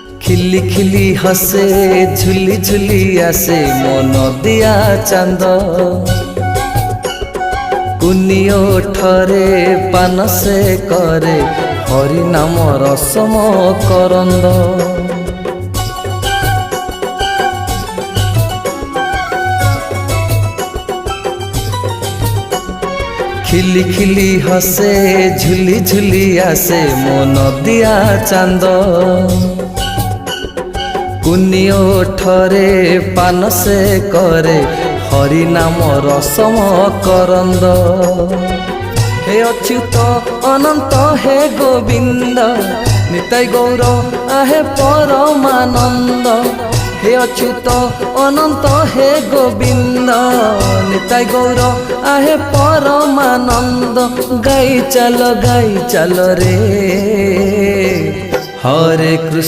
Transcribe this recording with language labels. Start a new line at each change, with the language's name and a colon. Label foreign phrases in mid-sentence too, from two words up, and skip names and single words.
Odia: ଖିଲି ଖିଲି ହସେ ଝୁଲି ଝୁଲି ଆସେ ମୋ ନଦିଆ ଚାନ୍ଦ କୁନି ଓଠରେ ପାନ ସେ କରେ ହରି ନାମ ରସମ କରନ୍ଦ ଖିଲି ଖିଲି ହସେ ଝୁଲି ଝୁଲି ଆସେ ମୋ ନଦିଆ ଚାନ୍ଦ କୁନି ଓଠରେ ପାନ ସେ କରେ ହରି ନାମ ରସମ
Hindi: କରନ୍ଦ हे अच्युत अनंत हे गोविंद निताय गौर आहे परमानंद हे अच्युत अनंत हे गोविंद निताय गौर आहे परमानंद गाई चल रे हरे कृष्ण।